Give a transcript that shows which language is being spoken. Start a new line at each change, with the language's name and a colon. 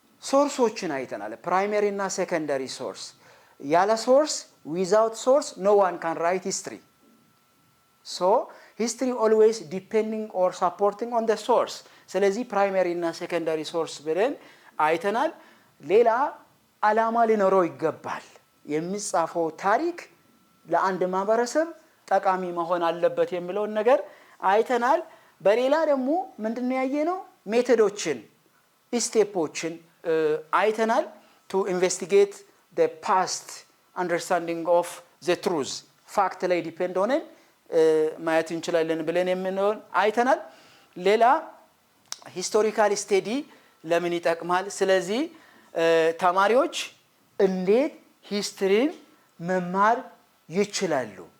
Amharic: ሶርሶችን አይተናል፣ ፕራይመሪ እና ሴኮንዳሪ ሶርስ። ያለ ሶርስ
English: ዊዛውት ሶርስ ኖ ዋን ካን ራይት ሂስትሪ። ሶ ሂስትሪ ኦልዌይስ ዲፔንዲንግ ኦር ሳፖርቲንግ ኦን ዘ ሶርስ።
Amharic: ስለዚህ ፕራይመሪ እና ሴኮንዳሪ ሶርስ ብለን አይተናል። ሌላ ዓላማ ሊኖረው ይገባል። የሚጻፈው ታሪክ ለአንድ ማህበረሰብ ጠቃሚ መሆን አለበት የሚለውን ነገር አይተናል። በሌላ ደግሞ ምንድነው ያየነው? ሜቶዶችን ስቴፖችን አይተናል።
English: to investigate the past understanding of the truth
Amharic: ፋክት ላይ ዲፔንድ ሆነን ማየት እንችላለን ብለን የምንሆን አይተናል። ሌላ ሂስቶሪካል ስቴዲ ለምን ይጠቅማል? ስለዚህ ተማሪዎች እንዴት ሂስትሪን መማር ይችላሉ?